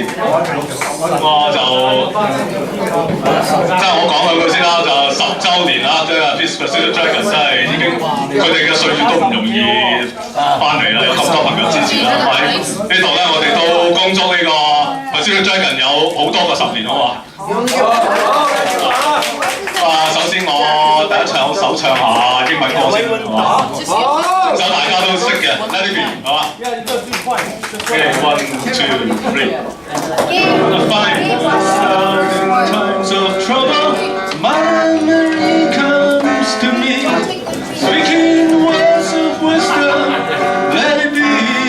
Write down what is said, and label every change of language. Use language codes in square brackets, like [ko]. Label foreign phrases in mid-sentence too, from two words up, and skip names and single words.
[yue] 我就即係我講兩句先啦，就10週年啦，即係 Pacific Dragon 真係已經佢哋嘅歲月都唔容易翻嚟啦，有咁多朋友支持啦。喺呢度咧，我哋都恭祝呢個 Pacific Dragon 有好多個10年，好嘛？首先我第一場首唱下英文歌先，好嘛？首大家都識嘅 Let It Be，好嘛 ？ [en] Okay, 1, 2, 3. In times of trouble, my Mary comes to me, speaking words of wisdom. Let it be.